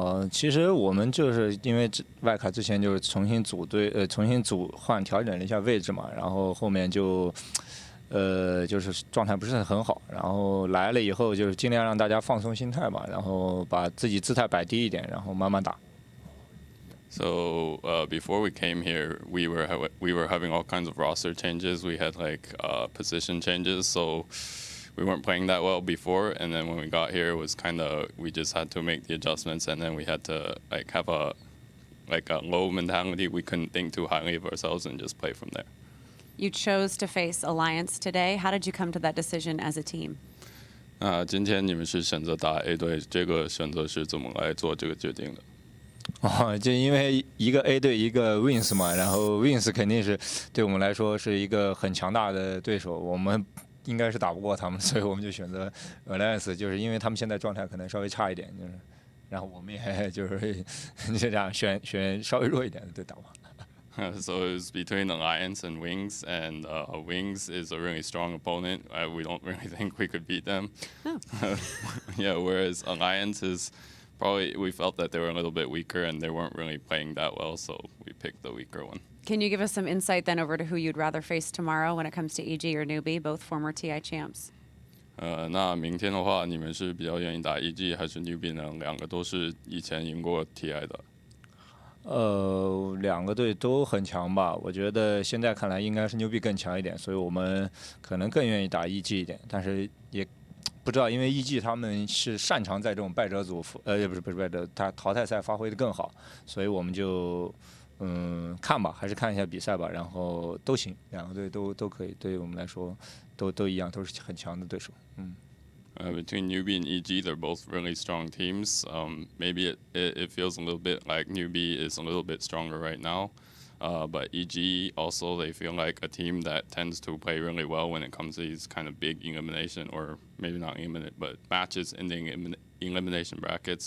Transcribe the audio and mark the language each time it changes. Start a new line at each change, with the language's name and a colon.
Chinese: 其实我们就是因为外卡之前就是重新换调整了一下位置嘛，然后后面就是状态不是很好，然后来了以后就是尽量让大家放松心态吧，然后把自己姿态摆低一点，然后慢慢打。
English: So before we came here, we were having all kinds of roster changes. We had like position changes, so we weren't playing that well before. And then when we got here, it was kind of we just had to make the adjustments, and then we had to like have a low mentality. We couldn't think too highly of ourselves and just play from there. You chose to face Alliance today. How did you come to that decision as a team?
Chinese: 今天你们是选择打 A 队，这个选择是怎么来做这个决定的？就因为一个 A 队一个 Wins 嘛，然后 Wins 肯定是对我们来说是一个很强大的对手，我们应该是打不过他们，所以我们就选择 Alliance，就是因为他们现在状态可能稍微差一点，就是，然后我们也就是就这样选稍微弱一点的队打吧。
English: So it was between Alliance and Wings, and Wings is a really strong opponent. We don't really think we could beat them. Oh. Yeah, whereas Alliance is probably, we felt that they were a little bit weaker and they weren't really playing that well, so we picked the weaker one. Can you give us some insight then over to who you'd rather face tomorrow when it comes to EG or Newbie, both former TI champs?
Chinese: 那明天的话，你们是比较愿意打 EG 还是 Newbie 呢？两个都是以前赢过 TI 的。两个队都很强吧，我觉得现在看来应该是牛逼更强一点，所以我们可能更愿意打 EG 一点，但是也不知道，因为 EG 他们是擅长在这种败者组，不是败者，他淘汰赛发挥的更好，所以我们就看吧，还是看一下比赛吧，然后都行，两个队都可以，对于我们来说都一样，都是很强的对手，
English: Between Newbie and EG, they're both really strong teams. Maybe it feels a little bit like Newbie is a little bit stronger right now. But EG also, they feel like a team that tends to play really well when it comes to these kind of big elimination, or maybe not eliminate, but matches in the elimination brackets.